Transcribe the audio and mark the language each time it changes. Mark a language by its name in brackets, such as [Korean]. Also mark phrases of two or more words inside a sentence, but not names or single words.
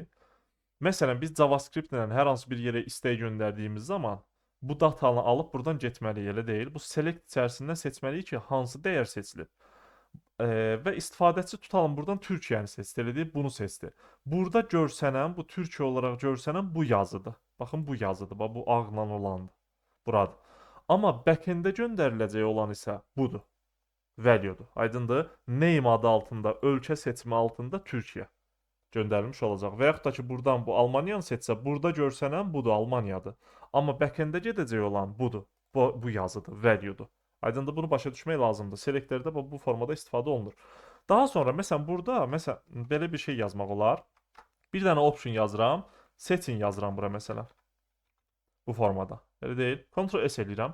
[Azerbaijani] Məsələn, biz JavaScript ilə hər hansı bir yerə istək göndərdiyimiz zaman bu datanı alıb buradan getməliyik, elə deyil. Bu select içərisindən seçməliyik ki, hansı dəyər seçilib. Və istifadəçi tutalım buradan Türkiyəni seçdi, elə deyil, bunu seçdi. Burada görsənən, bu Türkiyə olaraq görsənən bu yazıdır. Baxın, bu yazıdır, bax, bu ağla olandır. Buradır. Amma back-end-ə göndəriləcək olan isə budur. Value-dur. Aydındır? Name adı altında, ölkə seçimi altında Türkiyə göndərilmiş olacaq. Və yaxud da ki, buradan bu Almaniyanı seçsə, burada görsənən budur, Almaniyadır. Amma back-end-ə gedəcək olan budur. Bu yazıdır, value-dur. Aydındır, bunu başa düşmək lazımdır. Selektorda bu formada istifadə olunur. Daha sonra, məsələn, burada, məsələn, belə bir şey yazmaq olar. Bir dənə option yazıram, seçin yazıram bura, məsələn. Bu formada. Elə deyil. Ctrl S eləyirəm.